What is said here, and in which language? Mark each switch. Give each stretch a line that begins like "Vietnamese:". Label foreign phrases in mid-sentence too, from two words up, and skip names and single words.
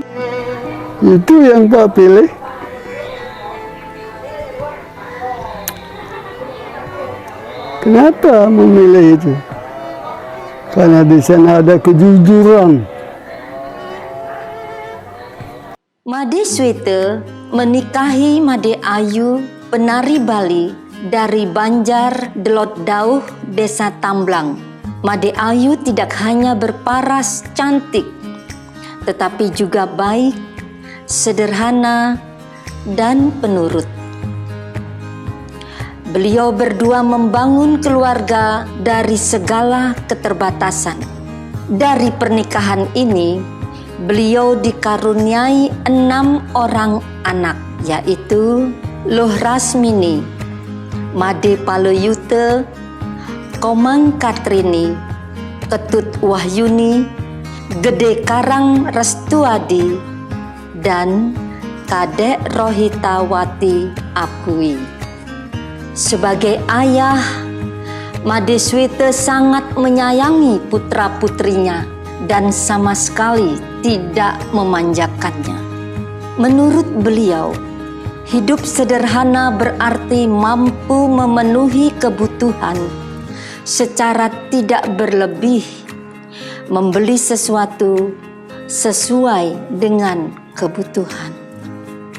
Indonesian: Itu yang Pak pilih. Kenapa memilih itu? Karena di sana ada kejujuran. Madeswete menikahi Made Ayu, penari Bali dari Banjar Delot Dauh, Desa Tamblang. Made Ayu tidak hanya berparas cantik, tetapi juga baik, sederhana, dan penurut. Beliau berdua membangun keluarga dari segala keterbatasan. Dari pernikahan ini, beliau dikaruniai 6 orang anak, yaitu Loh Rasmini, Made Paloyute, Komang Katrini, Ketut Wahyuni, Gede Karang Restuadi, dan Kadek Rohitawati Apui. Sebagai ayah, Madeswete sangat menyayangi putra-putrinya dan sama sekali tidak memanjakannya. Menurut beliau, hidup sederhana berarti mampu memenuhi kebutuhan secara tidak berlebih, membeli sesuatu sesuai dengan kebutuhan.